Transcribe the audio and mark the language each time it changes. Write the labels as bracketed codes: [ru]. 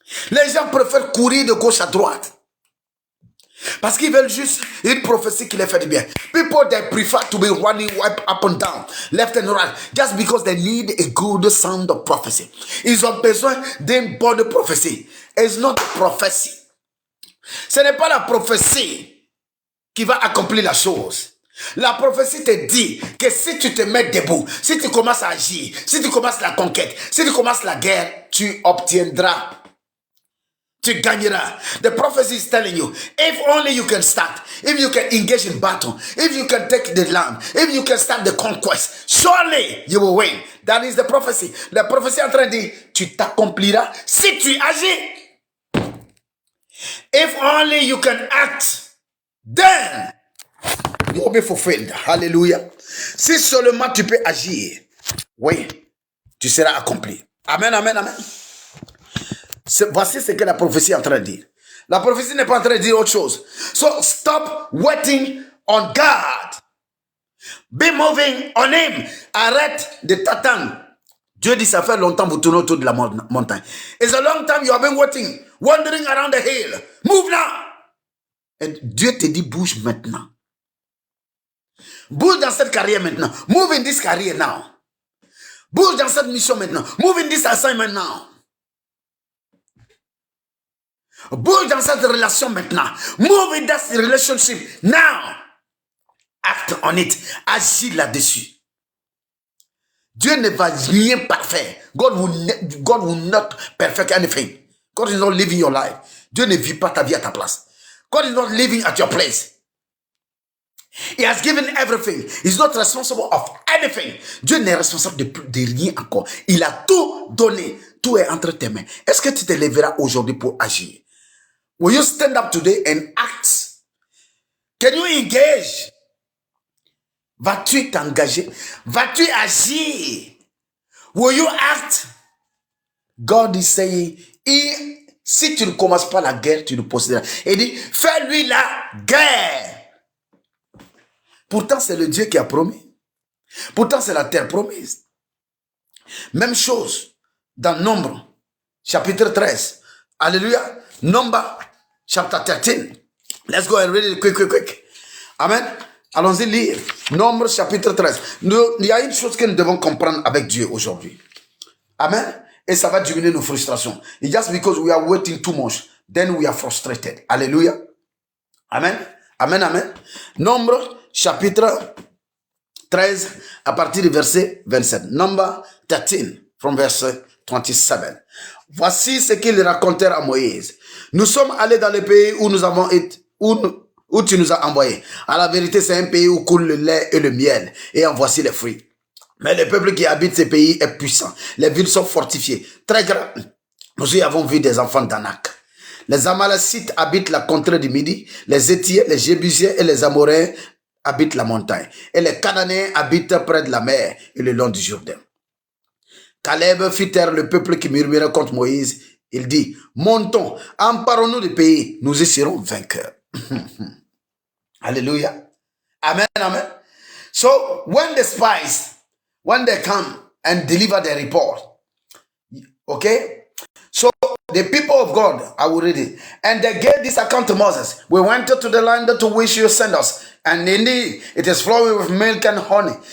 [fr] Les gens préfèrent courir de gauche à droite. Parce qu'ils veulent juste une prophétie qui les fait du bien. [en] People, they prefer to be running up and down, left and right, just because they need a good sound of prophecy. [fr] Ils ont besoin d'une bonne prophétie. [en] It's not a prophecy. [fr] Ce n'est pas la prophétie qui va accomplir la chose. La prophétie te dit que si tu te mets debout, si tu commences à agir, si tu commences la conquête, si tu commences la guerre, tu obtiendras. Tu gagneras. [en] The prophecy is telling you, if only you can start, if you can engage in battle, if you can take the land, if you can start the conquest, surely you will win. That is the prophecy. [fr] La prophétie est en train de dire, tu t'accompliras si tu agis. [en] If only you can act, then you will be fulfilled. Hallelujah. [fr] Si seulement tu peux agir, oui, tu seras accompli. Amen, amen, amen. Voici ce que la prophétie est en train de dire. La prophétie n'est pas en train de dire autre chose. [en] So stop waiting on God. Be moving on Him. [fr] Arrête de t'attendre. Dieu dit ça fait longtemps vous tournez autour de la montagne. [en] It's a long time you have been waiting, wandering around the hill. Move now. [fr] Et Dieu te dit bouge maintenant. Bouge dans cette carrière maintenant. [en] Move in this career now. [fr] Bouge dans cette mission maintenant. [en] Move in this assignment now. [fr] Bouge dans cette relation maintenant. [en] Move in that relationship now. Act on it. [fr] Agis là-dessus. Dieu ne va rien parfaire. [en] God will not perfect anything. God is not living your life. [fr] Dieu ne vit pas ta vie à ta place. [en] God is not living at your place. He has given everything. He's not responsible of anything. [fr] Dieu n'est responsable de rien encore. Il a tout donné. Tout est entre tes mains. Est-ce que tu te lèveras aujourd'hui pour agir? [en] Will you stand up today and act? Can you engage? [fr] Vas-tu t'engager? Vas-tu agir? [en] Will you act? God is saying, [fr] si tu ne commences pas la guerre, tu ne posséderas. Il dit, fais-lui la guerre. Pourtant, c'est le Dieu qui a promis. Pourtant, c'est la terre promise. Même chose dans Nombre, chapitre 13. Alléluia. [en] Number chapter 13. Let's go and read it quick. [fr] Amen. Allons-y lire. Nombre chapitre 13. Il y a une chose que nous devons comprendre avec Dieu aujourd'hui. Amen. Et ça va diminuer nos frustrations. [en] It's just because we are waiting too much, then we are frustrated. Alléluia. Amen. Amen. [fr] Nombre chapitre 13 à partir du verset 27. [en] Number 13 from verse 27. [fr] Voici ce qu'ils racontèrent à Moïse. Nous sommes allés dans le pays où nous avons été, où tu nous as envoyés. À la vérité, c'est un pays où coule le lait et le miel. Et en voici les fruits. Mais le peuple qui habite ces pays est puissant. Les villes sont fortifiées, très grandes. Nous y avons vu des enfants d'Anak. Les Amalécites habitent la contrée du Midi. Les Étiens, les Jébusiens et les Amoréens habitent la montagne. Et les Cananéens habitent près de la mer et le long du Jourdain. Caleb fit taire le peuple qui murmurait contre Moïse. Il dit, montons, emparons-nous du pays, nous y serons vainqueurs. Alléluia. Amen. [en] So, when the spies, when they come and deliver their report, okay? So, the people of God, I will read it. And they gave this account to Moses. We went to the land to which you sent us. And indeed, it is flowing with milk and honey.